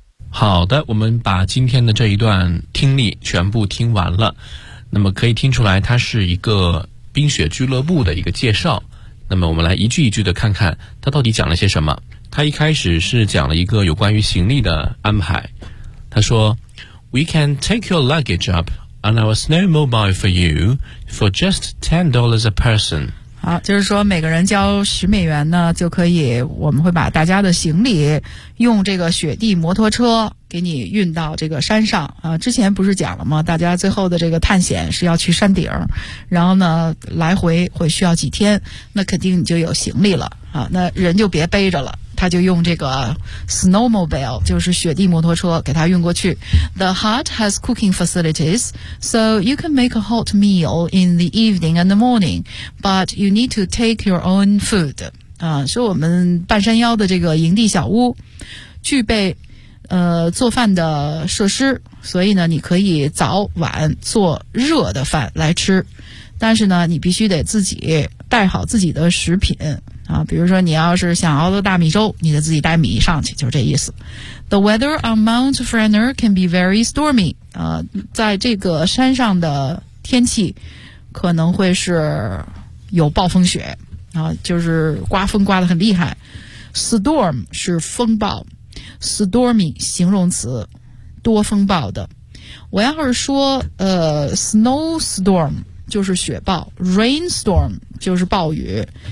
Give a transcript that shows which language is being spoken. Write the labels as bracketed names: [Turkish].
[Chinese] 好的，我们把今天的这一段听力全部听完了。那么可以听出来它是一个冰雪俱乐部的一个介绍。那么我们来一句一句的看看它到底讲了些什么。它一开始是讲了一个有关于行李的安排。它说 [English] We can take your luggage up on our snowmobile for you for just $10 a person. [Chinese] 好，就是说每个人交10美元呢，就可以，我们会把大家的行李用这个雪地摩托车给你运到这个山上啊。之前不是讲了吗？大家最后的这个探险是要去山顶，然后呢，来回会需要几天，那肯定你就有行李了啊。那人就别背着了，他就用这个 snowmobile， 就是雪地摩托车给他运过去。 [English] The hut has cooking facilities, so you can make a hot meal in the evening and the morning, but you need to take your own food. [Chinese] 啊，是我们半山腰的这个营地小屋，具备做饭的设施，所以呢，你可以早晚做热的饭来吃，但是呢，你必须得自己带好自己的食品。啊，比如说你要是想熬个大米粥，你得自己带米上去，就是这意思。 [English] The weather on Mount Frenna can be very stormy. [Chinese] 在这个山上的天气可能会是有暴风雪啊，就是刮风刮得很厉害。 Storm 是风暴 ，stormy 形容词，多风暴的。我要是说snowstorm 就是雪暴 ，rainstorm 就是暴雨。